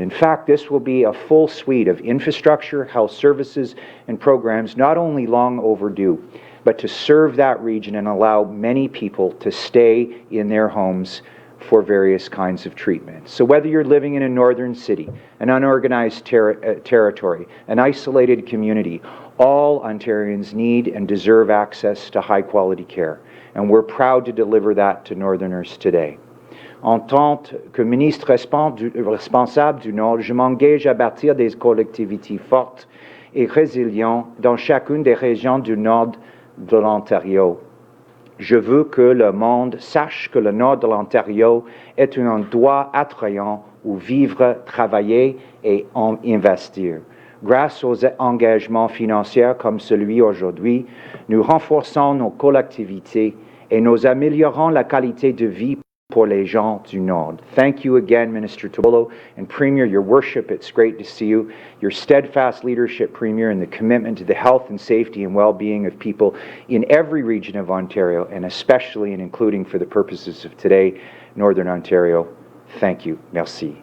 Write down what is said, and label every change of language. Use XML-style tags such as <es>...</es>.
<en>In fact, this will be a full suite of infrastructure, health services, and programs not only long overdue, but to serve that region and allow many people to stay in their homes for various kinds of treatment. So whether you're living in a northern city, an unorganized territory, an isolated community, all Ontarians need and deserve access to high-quality care. And we're proud to deliver that to Northerners today.</en> <fr>En tant que ministre responsable du Nord, je m'engage à bâtir des collectivités fortes et résilientes dans chacune des régions du Nord de l'Ontario. Je veux que le monde sache que le Nord de l'Ontario est un endroit attrayant où vivre, travailler et investir. Grâce aux engagements financiers comme celui aujourd'hui, nous renforçons nos collectivités et nous améliorons la qualité de vie pour les gens du Nord.</fr> <en>Thank you again, Minister Tobolo and Premier, your worship. It's great to see you. Your steadfast leadership, Premier, and the commitment to the health and safety and well-being of people in every region of Ontario, and especially and including for the purposes of today, Northern Ontario. Thank you.</en> <fr>Merci.</fr>